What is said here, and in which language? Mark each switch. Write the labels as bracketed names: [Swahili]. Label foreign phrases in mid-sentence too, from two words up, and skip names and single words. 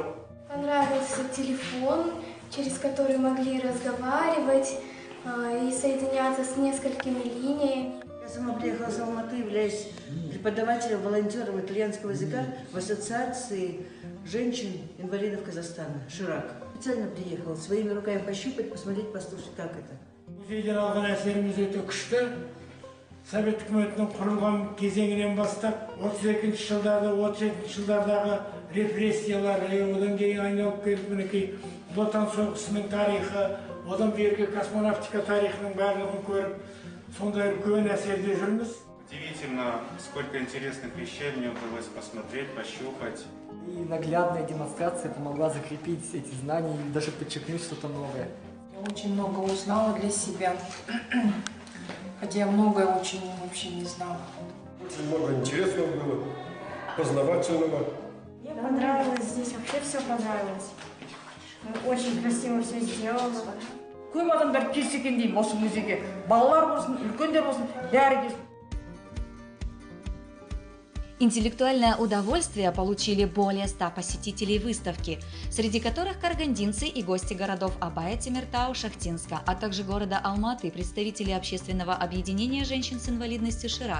[Russian] Понравился телефон, через который могли разговаривать и соединяться с несколькими линиями. Я сама приехала с Алматы, являюсь преподавателем, волонтером итальянского языка в Ассоциации женщин-инвалидов Казахстана, Ширак. Специально приехала своими руками пощупать, посмотреть, послушать, как это. [Kazakh] Музейден алған әсеріміз өте күшті. Совет үкіметінің құрылған кезеңінен бастап 32-ші жылдарды, 37-ші жылдардағы репрессиялар, одан кейін айналып келіп мінекей Ұлы Отан соғысының тарихы, одан бергі космонавтика тарихының барлығын көріп, сондай үлкен әсерде жүрміз. [Russian] Удивительно, сколько интересных вещей мне удалось посмотреть, пощупать. И наглядная демонстрация помогла закрепить эти знания и даже подчеркнуть что-то новое. Я очень много узнала для себя, хотя я многое очень вообще не знала. Очень много интересного было, познавательного. Мне понравилось здесь, вообще все понравилось. Очень красиво все сделано. [Kazakh] Көп адамдар келсе екен деймін осы музейге. Балалар болсын, үлкендер болсын, бәрі келсін. [Russian] Интеллектуальное удовольствие получили более 100 посетителей выставки, среди которых карагандинцы и гости городов Абая, Темиртау, Шахтинска, а также города Алматы, представители общественного объединения женщин с инвалидностью «Ширак».